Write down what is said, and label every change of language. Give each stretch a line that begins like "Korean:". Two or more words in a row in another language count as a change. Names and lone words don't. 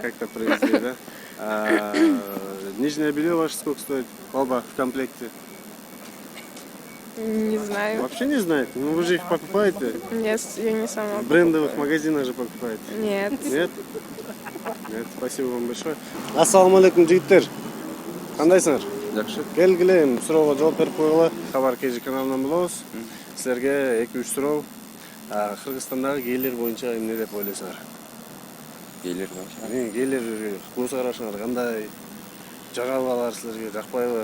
Russian: Как-то привезли, да? Нижнее белье ваше сколько стоит? Оба в комплекте. Не знаю. Вообще не знаете? Ну вы же их покупаете. Нет, я не сама. В брендовых магазинах же покупаете. Нет. Нет? Нет, спасибо вам большое.
Kyrgyz: Ассаламу алейкум, жигиттер. Кандайсыңар? Жакшы. Келгиле, эми суроого жооп берип койгула. Хабар KG каналынан болобуз. Силерге 2-3 суроо. Кыргызстандагы гейлер боюнча эмне деп ойлойсуңар? Гейлер боюнча. Гейлер көз карашыңар кандай? Жагабы алар силерге, жакпайбы?